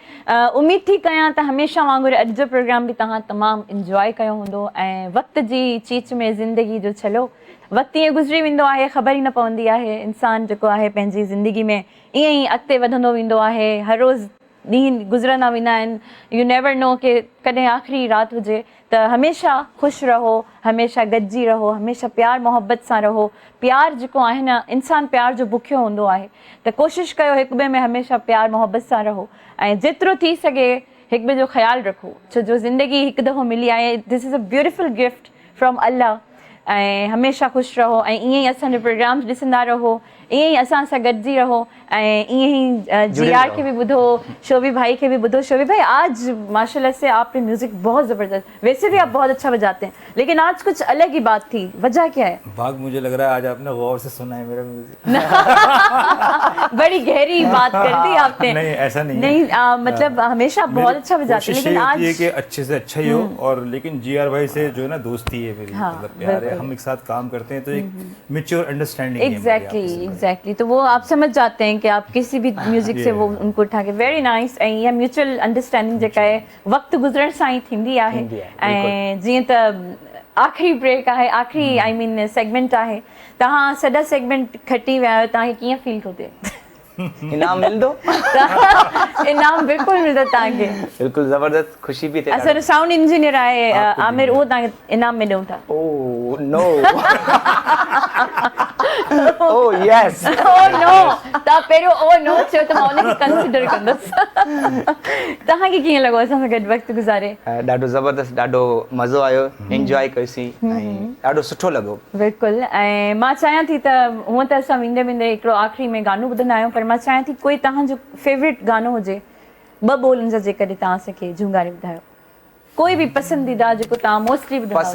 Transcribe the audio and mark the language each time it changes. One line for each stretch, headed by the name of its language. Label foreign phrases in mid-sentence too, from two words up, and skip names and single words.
Sindhi: उम्मीद थी कयां त हमेशह वांगुरु अॼु जो प्रोग्राम बि तव्हां तमामु इंजॉय कयो हूंदो ऐं वक़्त जी चीच में ज़िंदगी जो छलो वक़्तु ईअं गुज़री वेंदो आहे, ख़बर ई न पवंदी आहे। इंसानु जेको आहे पंहिंजी ज़िंदगी में ईअं ई अॻिते वधंदो वेंदो आहे, हर रोज़ु ॾींहं गुज़रंदा वेंदा आहिनि।
English: you never know
Sindhi: कि कॾहिं आख़िरी राति हुजे, त हमेशह ख़ुशि रहो, हमेशह गॾिजी रहो, हमेशह प्यार मोहबत सां रहो। प्यार जेको आहे न, इंसानु प्यार जो बुखियो हूंदो आहे, त कोशिशि कयो हिक ॿिए में हमेशह प्यार मोहबत सां रहो ऐं जेतिरो थी सघे हिक ॿिए जो ख़्यालु रखो, छो जो ज़िंदगी हिकु दफ़ो मिली आहे।
English: this is a beautiful gift from Allah.
Sindhi: ऐं हमेशह ख़ुशि रहो ऐं ईअं ई असांजे प्रोग्राम्स ॾिसंदा रहो, ईअं ई असां सां गॾिजी रहो ऐं ईअं ई GR के भी ॿुधो, शोभी भाई के भी ॿुधो।
Urdu: شوبی بھائی آج ماشاءاللہ سے آپ نے میوزک بہت زبردست، ویسے بھی آپ بہت اچھا بجاتے ہیں، لیکن آج کچھ الگ ہی بات تھی، وجہ کیا ہے? بھاگ مجھے لگ رہا ہے آج آپ نے غور سے سنا ہے میرا میوزک. بڑی گہری بات کر دی آپ نے. نہیں ایسا نہیں, نہیں مطلب ہمیشہ بہت اچھا بجاتے ہیں، لیکن آج یہ کہ اچھے سے اچھا ہی ہو۔ اور لیکن GR بھائی سے جو ہے نا دوستی ہے میری، مطلب پیار ہے، ہم ایک ساتھ کام کرتے ہیں تو ایک
English: mature understanding
Urdu: ہے. ایگزیکٹلی، تو وہ آپ سمجھ جاتے ہیں کہ آپ کسی بھی میوزک سے وہ ان کو اٹھا کے
English: very nice.
Sindhi: ऐं इहा
English: mutual understanding
Sindhi: जेका आहे वक़्तु गुज़रण सां ई थींदी आहे। ऐं जीअं त आख़िरी ब्रेक आहे, आख़िरी
English: I mean
Sindhi: सेगमेंट आहे, तव्हां सॼा सेगमेंट खटी विया आहियो, तव्हांखे कीअं फील थो थिए? इनाम मिलंदो? इनाम बिल्कुलु मिलंदो तव्हांखे। बिल्कुलु ज़बरदस्त, ख़ुशी बि थिए। असांजो साउंड इंजीनियर आहे आमिर, उहो तव्हांखे इनाम में ॾियूं था।
English: oh no. oh yes. oh no,
Sindhi: तव्हां पहिरियों
English: oh no
Sindhi: चयो त मां उनखे कंसिडर कंदसि। तव्हांखे कीअं लॻो असां सां गॾु वक़्तु गुज़ारे? ॾाढो ज़बरदस्त, ॾाढो मज़ो आयो, एंजॉय कयोसीं ऐं ॾाढो सुठो लॻो। बिल्कुलु। ऐं मां चाहियां थी त हूअं त असां वेंदे वेंदे हिकिड़ो आख़िरी में गानो ॿुधंदा आहियूं, पर मां चाहियां थी कोई तव्हांजो फेवरेट गानो हुजे, 2 बोलनि जा जेकॾहिं तव्हां असांखे झुंगारे ॿुधायो, कोई बि पसंदीदा जेको तव्हां मोस्टली ॿुधंदा आहियो।